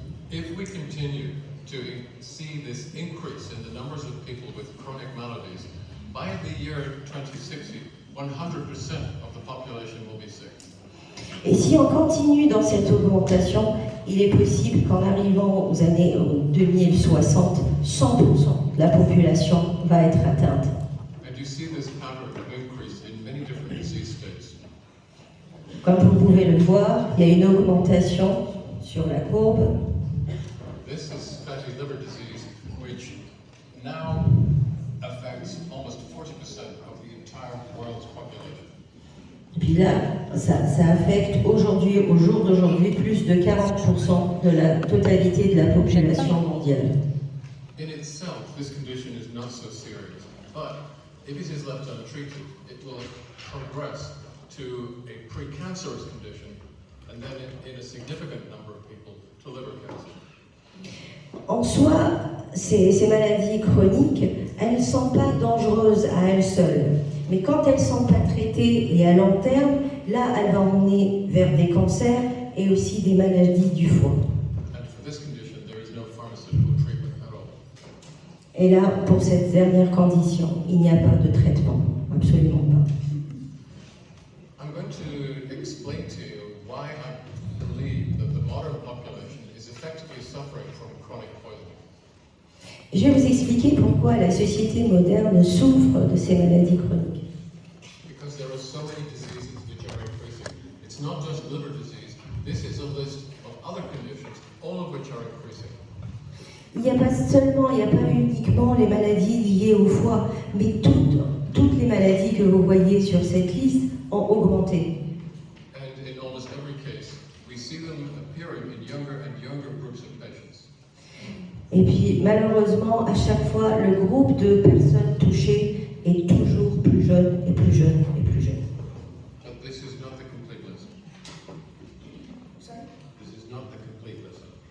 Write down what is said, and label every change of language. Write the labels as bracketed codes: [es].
[en] If we continue to see this increase in the numbers of people with chronic maladies, by the year 2060, 100% of the population will be sick. [fr] Et si on continue dans cette augmentation, il est possible qu'en arrivant aux années 2060, 100% de la population va être atteinte. [en] And you see this pattern of increase in many different disease states. [fr] Comme vous pouvez le voir, il y a une augmentation sur la courbe. [en] This is fatty liver disease, which now affects almost 40% of the entire world's population. [fr] Puis là, ça affecte aujourd'hui, au jour d'aujourd'hui, plus de 40% de la totalité de la population mondiale. [en] In itself, this condition is not so serious, but if it is left untreated, it will progress to a precancerous condition, and then in a significant number of people to liver cancer. [fr] En soi, ces maladies chroniques, elles ne sont pas dangereuses à elles seules. Mais quand elles ne sont pas traitées et à long terme, là, elles vont mener vers des cancers et aussi des maladies du foie. [en] And for this condition, there is no pharmaceutical treatment at all. [fr] Et là, pour cette dernière condition, il n'y a pas de traitement, absolument pas. [en] I'm going to explain to you why I believe that the modern population is effectively suffering from chronic poisoning. [fr] Je vais vous expliquer pourquoi la société moderne souffre de ces maladies chroniques. [en] Because there are so many diseases which are increasing. It's not just liver disease. This is a list of other conditions, all of which are increasing. [fr] Il n'y a pas uniquement les maladies liées au foie, mais toutes les maladies que vous voyez sur cette liste ont augmenté. [en] And in almost every case, we see them appearing in younger and younger groups of patients. [fr] Et puis malheureusement, à chaque fois, le groupe de personnes touchées est toujours plus jeune et plus jeune et plus jeune. [en] But this is not the complete list. This is not the complete list.